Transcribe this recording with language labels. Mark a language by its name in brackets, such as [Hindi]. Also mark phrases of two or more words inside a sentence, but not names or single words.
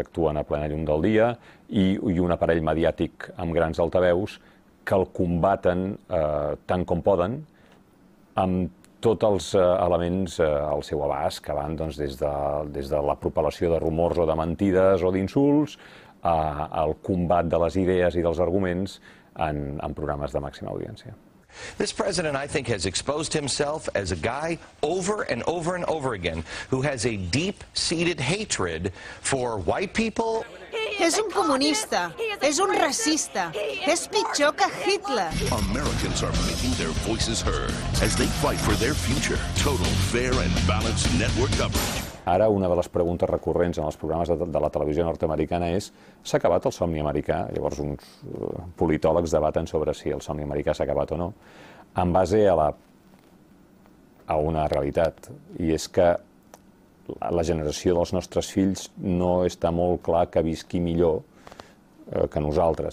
[Catalan] actuen a plena llum del dia i un aparell mediàtic amb grans altaveus que el combaten tant com poden amb tots els elements al seu abast, que van des de la propagació de rumors o de mentides o d'insults al combat de les idees i dels arguments en programes de màxima audiència. [English] This president, I think, has exposed himself as a guy over and over and over again who has a deep-seated hatred for white people. [Catalan] És un comunista, és un racista, és pitjor que Hitler. [English] Americans are making their voices heard as they fight for their future. Total, fair and balanced network coverage. [Catalan] Ara, una de les preguntes recurrents en els programes de la televisió nord-americana és s'ha acabat el somni americà? Llavors uns politòlegs debaten sobre si el somni americà s'ha acabat o no, en base a una realitat, i és que la generació dels nostres fills no està molt clar que visqui millor que nosaltres.